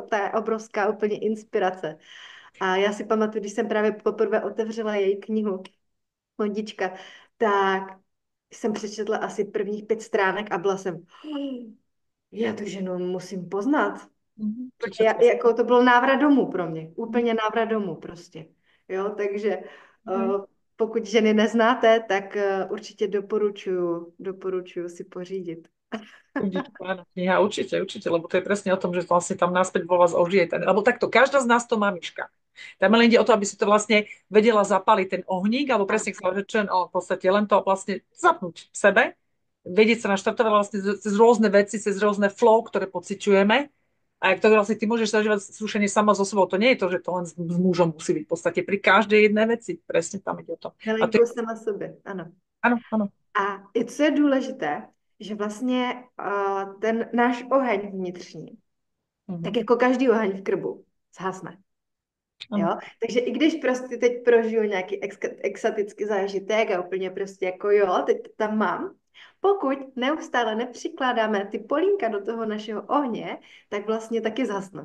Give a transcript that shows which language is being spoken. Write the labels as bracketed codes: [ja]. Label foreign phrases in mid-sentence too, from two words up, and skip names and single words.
[cs] To je obrovská úplně inspirace. A já si pamatuju, když jsem právě poprvé otevřela její knihu, Lodička, tak jsem přečetla asi prvních 5 stránek a byla jsem, já tu ženu musím poznat. Mhm. Jako to byl návrat domů pro mě, úplně návrat domů prostě. Jo, takže Mhm. pokud ženy neznáte, tak určitě doporučuju si pořídit. [sk] Určite, áno, kniha, určite, určite, lebo to je presne o tom, že vlastne tam naspäť vo vás ožije ten, lebo takto, každá z nás to má myška. Tam len ide o to, aby si to vlastne vedela zapaliť ten ohník, alebo presne chcela, že čo, v podstate len to vlastne zapnúť v sebe, vedieť sa naštartovať vlastne cez rôzne veci, cez rôzne flow, ktoré pociťujeme. A jak to vlastne ty môžeš zažívať slušenie sama so sebou, to nie je to, že to len s mužom musí byť v podstate pri každej jednej veci. Presne tam ide o to. A to Milenkou je, [cs] sama sobě, ano. [sk] áno, áno. [cs] A i co je důležité, že vlastně ten náš oheň vnitřní, tak Mhm. jako každý oheň v krbu, zhasne. Ano. Jo? Takže i když prostě teď prožiju nějaký exotický zážitek a úplně prostě jako jo, teď to tam mám, pokud neustále nepřikládáme ty polínka do toho našeho ohně, tak vlastně taky zhasnou.